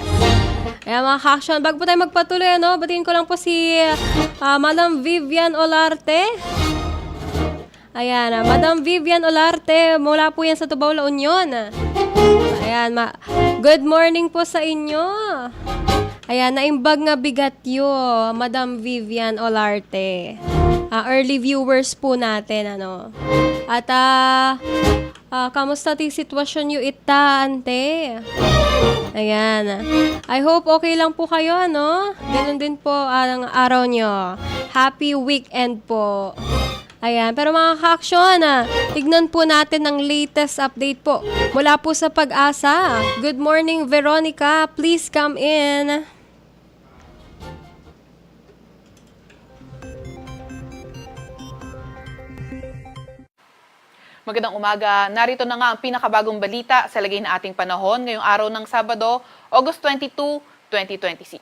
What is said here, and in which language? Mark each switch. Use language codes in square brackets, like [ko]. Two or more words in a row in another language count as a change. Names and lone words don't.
[tl] Kaya mga kaaksyon, bago po tayo magpatuloy, batiin ko lang po si Madam Vivian Olarte. Ayan, Madam Vivian Olarte, mula po yan sa Tubao, La Union. Ayan, [en] good morning [tl] po sa inyo. Ayan, [ilo] naimbag nga bigat yo, Madam Vivian Olarte. [en] Early viewers [tl] po natin, [ilo] At Kamusta ti sitwasyon nyo ita, ante? [tl] Ayan. [en] I hope [tl] okay lang po kayo, ano? Ganun din po ang araw nyo. [en] Happy weekend [tl] po. Ayan. Pero mga ka-aksyon, tignan po natin ang latest update po mula po sa Pag-asa. [en] Good morning, Veronica. Please come in. [tl] Magandang umaga. Narito na nga ang pinakabagong balita sa lagay na ating panahon ngayong araw ng Sabado, August 22, 2026.